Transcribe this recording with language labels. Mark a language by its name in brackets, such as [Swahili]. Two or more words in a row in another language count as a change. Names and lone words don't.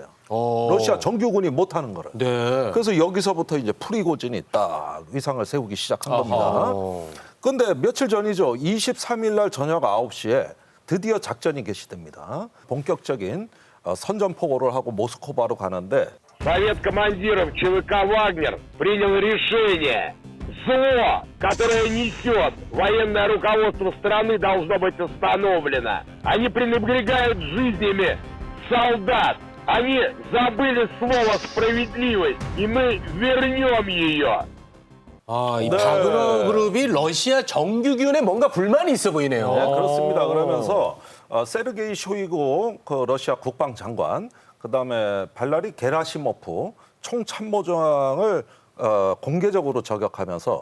[Korean] 러시아 정규군이 못하는 거를. 네. 그래서 여기서부터 이제 프리고진이 딱 위상을 세우기 시작한 겁니다. 그런데 며칠 전이죠. 23일 날 저녁 9시에 드디어 작전이 개시됩니다. 본격적인 선전포고를 하고 모스크바로 가는데 [Russian] Совет командиров ЧВК «Вагнер» принял решение. Зло, которое несет военное руководство страны, должно быть остановлено. Они пренебрегают жизнями солдат. Они забыли слово «справедливость», и мы вернем ее. [Korean] 아, 이 바그너 그룹이 러시아 정규군에 뭔가 불만이 있어 보이네요. 네, 그렇습니다. 그러면서 세르게이 쇼이구 그 러시아 국방장관, 그다음에 발라리 게라시모프 총참모장을 공개적으로 저격하면서